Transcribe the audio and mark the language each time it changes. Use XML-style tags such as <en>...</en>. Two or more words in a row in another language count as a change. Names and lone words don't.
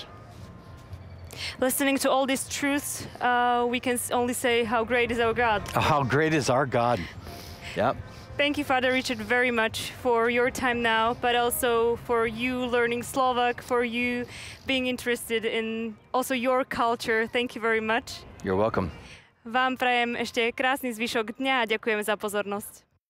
<en>Listening to all these truths, we can only say how great is our God. How great is our God. Yep. Thank you, Father Richard, very much for your time now, but also for you learning Slovak, for you being interested in also your culture. Thank you very much. You're welcome.</en> <sk>Vám prajem ešte krásny zvyšok dňa a ďakujem za pozornosť.</sk>